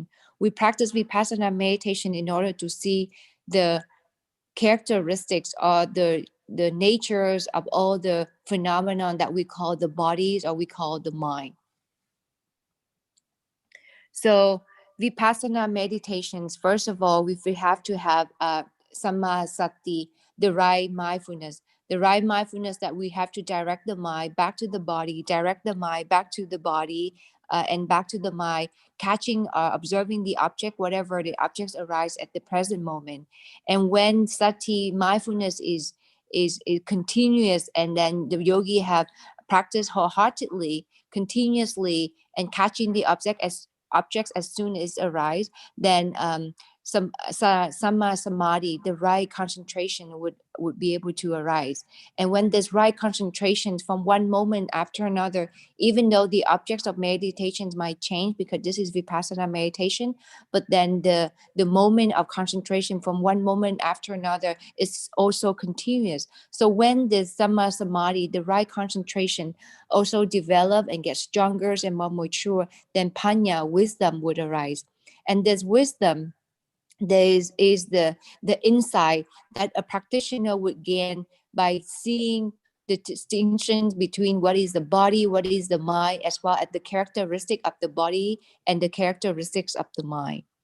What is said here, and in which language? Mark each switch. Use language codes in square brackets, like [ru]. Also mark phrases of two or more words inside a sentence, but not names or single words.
[en] We practice vipassana meditation in order to see the characteristics or the natures of all the phenomenon that we call the bodies or we call the mind. So vipassana meditations, first of all, we have to have [pi] samma sati, [en] the right mindfulness. The right mindfulness that we have to direct the mind back to the body, direct the mind back to the body, and back to the mind, catching or observing the object, whatever the objects arise at the present moment. And when sati, mindfulness is continuous, and then the yogi have practiced wholeheartedly, continuously, and catching the objects as soon as arise, then [pi] samma samadhi, [en] the right concentration would be able to arise. And when this right concentration from one moment after another, even though the objects of meditations might change because this is vipassana meditation, but then the moment of concentration from one moment after another is also continuous. So when the [pi] samma samadhi, [en] the right concentration, also develop and get stronger and more mature, then panya, wisdom, would arise. And this wisdom there is the insight that a practitioner would gain by seeing the distinctions between what is the body, what is the mind, as well as the characteristic of the body and the characteristics of the mind.